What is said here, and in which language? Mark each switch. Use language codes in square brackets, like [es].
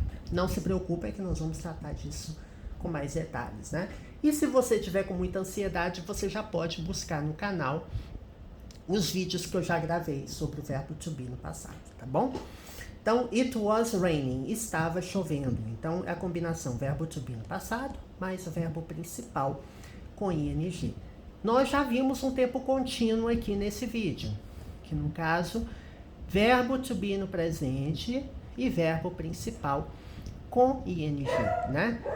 [pt] Não se preocupe, é que nós vamos tratar disso com mais detalhes, né? E se você tiver com muita ansiedade, você já pode buscar no canal os vídeos que eu já gravei sobre o verbo to be no passado, tá bom? Então, [en] it was raining, [pt] estava chovendo. Então, é a combinação verbo to be no passado, mais o verbo principal com ing. Nós já vimos um tempo contínuo aqui nesse vídeo, que no caso, verbo to be no presente e verbo principal com ing, né?